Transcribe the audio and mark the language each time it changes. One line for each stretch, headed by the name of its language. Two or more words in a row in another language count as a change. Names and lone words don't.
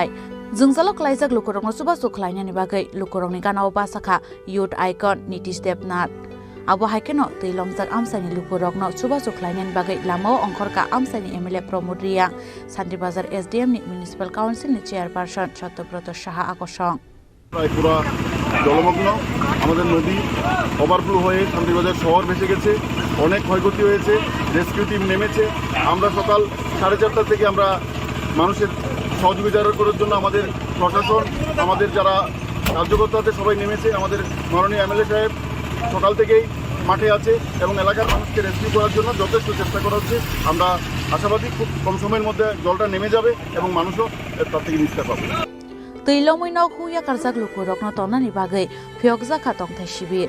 Kok Borok: Jungjalo kalaijak lukurokno chuba chuklainani bagai lukurokni gana obasaka
English: youth icon
Kok Borok: Nitish Debnath. Abo haikeno tui lomjak amsani lukurokno chuba chuklainani bagai lamao ongkhorka amsani MLA Pramod Riyang, Santir Bazar SDM ni Municipal Council ni Chairperson Satyabrat Saha আকর্ষণ।
Bangla: প্রায় পুরো জলমগ্ন, আমাদের নদী ওভারফ্লো হয়ে শান্তিবাজার শহর ভেসে গেছে, অনেক ক্ষয়ক্ষতি হয়েছে, রেস্কিউ টিম নেমেছে। আমরা সকাল 4:30 থেকে আমরা মানুষের সহযোগিতা করার জন্য আমাদের প্রশাসন, আমাদের যারা কার্যকর্তা আছে সবাই নেমেছে। আমাদের মাননীয় MLA সাহেব সকাল থেকেই মাঠে আছে এবং এলাকার মানুষকে রেস্কিউ করার জন্য যথেষ্ট চেষ্টা করা হচ্ছে। আমরা আশাবাদী খুব কম সময়ের মধ্যে জলটা নেমে যাবে এবং মানুষও তার থেকে নিস্তার পাবে।
Kok Borok: Tuilomoi nok huya karjak lukurokno tonani bagai phiyokjaka tongthai shibir.